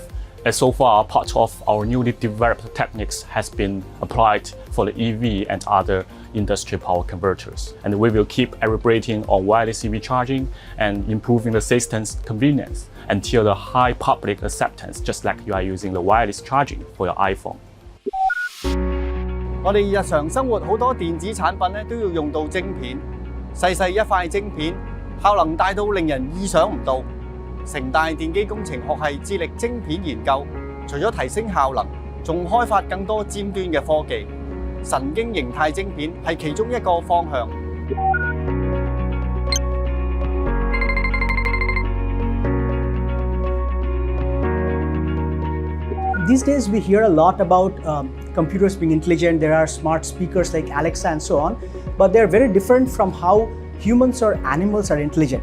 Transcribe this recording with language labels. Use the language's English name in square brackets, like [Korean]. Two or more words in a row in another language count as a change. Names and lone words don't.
[English] And so far, part of our newly developed techniques has been applied for the EV and other industry power converters. And we will keep elaborating on wireless EV charging and improving the system's convenience until the high public acceptance, just like you are using the wireless charging for your iPhone. [Cantonese] 我哋日常生活好多電子產品咧都要用到晶片，細細一塊晶片，效能大到令人意想唔到。城大電機工程學系致力晶片研究，除咗提升效能，仲開發更多尖端嘅科技。神經形態晶片係其中一個方向。 [English] These days we hear a lot about computers being intelligent. There are smart speakers like Alexa and so on, but they're very different from how humans or animals are intelligent.